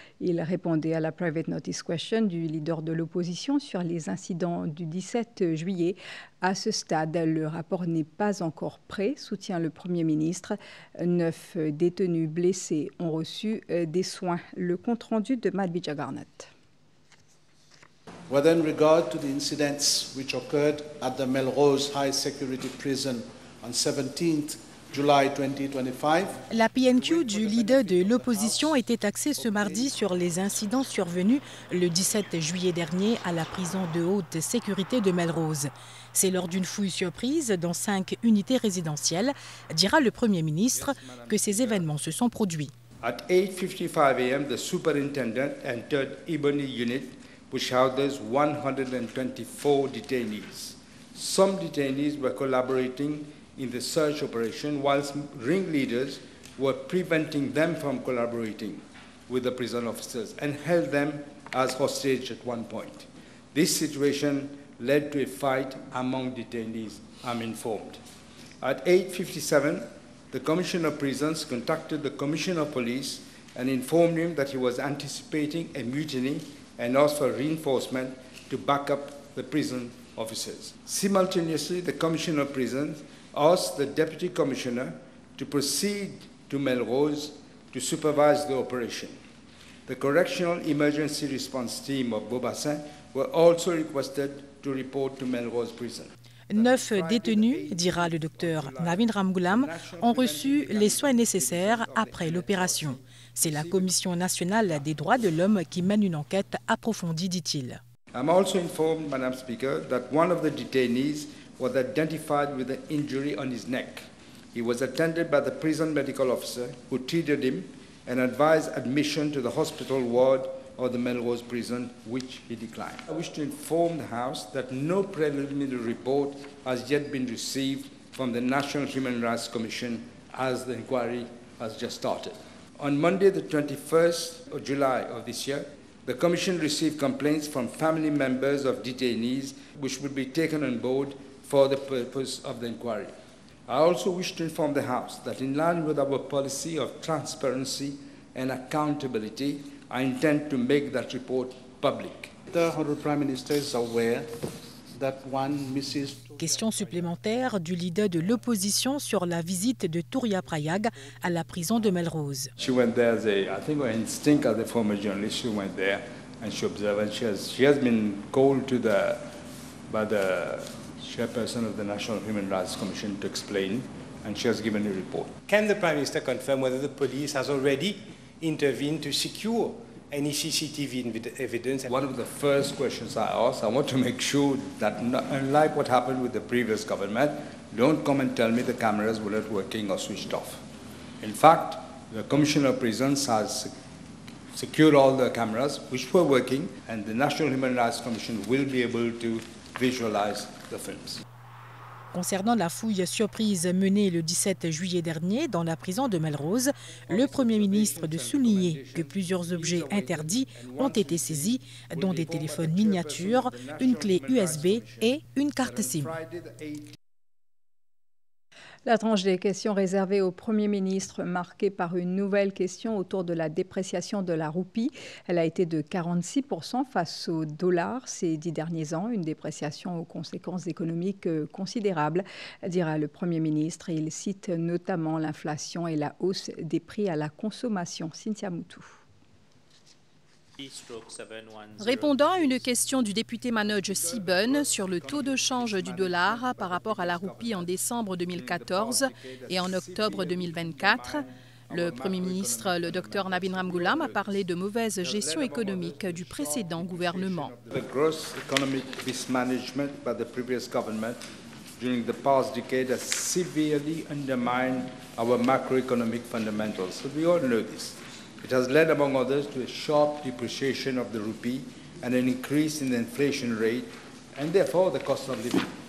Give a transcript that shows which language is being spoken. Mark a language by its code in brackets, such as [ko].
[fr] Il répondait à la private notice question du leader de l'opposition sur les incidents du 17 juillet. À ce stade, le rapport n'est pas encore prêt, soutient le Premier ministre. 9 détenus blessés ont reçu des soins. Le compte-rendu de Matt Bijagarnat. [en] Whether in regard to the incidents which occurred at the Melrose High Security Prison on 17th July 2025. [fr] La PNQ du leader de l'opposition était axée ce mardi sur les incidents survenus le 17 juillet dernier à la prison de haute sécurité de Melrose. C'est lors d'une fouille surprise dans 5 unités résidentielles, dira le Premier ministre, que ces événements se sont produits. [en] At 8:55 a.m., the superintendent entered Ebony Unit, which houses 124 detainees. Some detainees were collaborating in the search operation, whilst ringleaders were preventing them from collaborating with the prison officers and held them as hostage at one point. This situation led to a fight among detainees, I'm informed. At 8:57, the Commissioner of Prisons contacted the Commissioner of Police and informed him that he was anticipating a mutiny and asked for reinforcement to back up the prison officers. Simultaneously, the Commissioner of Prisons asked the Deputy Commissioner to proceed to Melrose to supervise the operation. The Correctional Emergency Response Team of Beaubassin were also requested to report to Melrose Prison. [fr] 9 détenus, dira le docteur Navin Ramgoolam, ont reçu les soins nécessaires après l'opération. C'est la Commission nationale des droits de l'homme qui mène une enquête approfondie, dit-il. [en] I'm also informed, Madam Speaker, that one of the detainees was identified with an injury on his neck. He was attended by the prison medical officer who treated him and advised admission to the hospital ward of the Melrose prison, which he declined. I wish to inform the House that no preliminary report has yet been received from the National Human Rights Commission as the inquiry has just started. On Monday, the 21st of July of this year, the Commission received complaints from family members of detainees which would be taken on board for the purpose of the inquiry. I also wish to inform the House that in line with our policy of transparency and accountability, I intend to make that report public. The Honourable Prime Minister is aware that one Mrs. [fr] Question supplémentaire du leader de l'opposition sur la visite de Touria Prayag à la prison de Melrose. [en] She went there as I think her instinct as a former journalist, she went there and she observed, and she has been called to by the chairperson of the National Human Rights Commission to explain, and she has given a report. Can the Prime Minister confirm whether the police has already intervened to secure any CCTV evidence? One of the first questions I asked, I want to make sure that unlike what happened with the previous government, don't come and tell me the cameras were not working or switched off. In fact, the Commissioner of Prisons has secured all the cameras which were working, and the National Human Rights Commission will be able to visualize the films. [fr] Concernant la fouille surprise menée le 17 juillet dernier dans la prison de Melrose, le Premier ministre de souligner que plusieurs objets interdits ont été saisis, dont des téléphones miniatures, une clé USB et une carte SIM. La tranche des questions réservée au Premier ministre, marquée par une nouvelle question autour de la dépréciation de la roupie. Elle a été de 46% face au dollar ces 10 derniers ans, une dépréciation aux conséquences économiques considérables, dira le Premier ministre. Il cite notamment l'inflation et la hausse des prix à la consommation. Cynthia Moutou. Répondant à une question du député Manoj Siban sur le taux de change du dollar par rapport à la roupie en décembre 2014 et en octobre 2024, le Premier ministre, le Dr Navin Ramgoolam, a parlé de mauvaise gestion économique du précédent gouvernement. [en] The gross economic mismanagement by the previous government during the past decade has severely undermined our macroeconomic fundamentals. So we all know this. It has led, among others, to a sharp depreciation of the rupee and an increase in the inflation rate and therefore the cost of living.